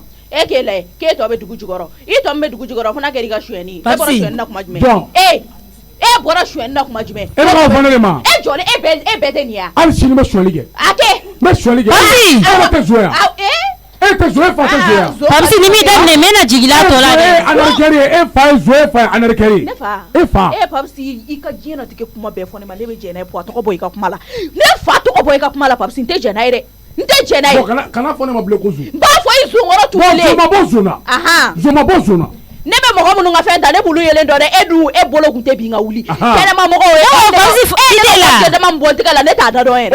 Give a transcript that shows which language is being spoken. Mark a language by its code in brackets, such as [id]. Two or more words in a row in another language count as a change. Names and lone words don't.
[bm] e k'e lajɛ k'e tɔ bɛ dugu jukɔrɔ i tɔ min bɛ dugu jukɔrɔ fo n'a kɛra i ka suyɛnni ye e bɔra suyɛnni na kuma jumɛn e bɔra suyɛnni na kuma jumɛn e b'a fɔ ne de ma e jɔlen e bɛɛ tɛ nin ye hali sini n bɛ suyɛnni kɛ a kɛ n bɛ suyɛnni kɛ e tɛ zoya e tɛ zo e fa tɛ zoya papisi ni min daminɛ n bɛna jigin a tɔ la dɛ anarikɛri ye e fa ye zo e fa ye anarikɛri ne fa e fa papisi i ka diɲɛlatigɛ kuma bɛɛ fɔ ne ma ne bɛ jɛn n'a ye a tɔgɔ bɔ i ka kuma la ne fa tɔgɔ bɔ i ka kuma la papisi n tɛ jɛn n'a ye dɛ n tɛ jɛn n'a ye kana fɔ ne ma bilen ko zo n b'a fɔ i zonkɔrɔ tugulen zo ma bɔ zona zo ma bɔ zona ne bɛ mɔgɔ minnu ka fɛn ta ne b'olu yelen dɔn dɛ e dun e bolo kun tɛ bin ka wuli kɛnɛma mɔgɔw ye e dama bɔ tigɛ la ne t'a da dɔn yɛrɛ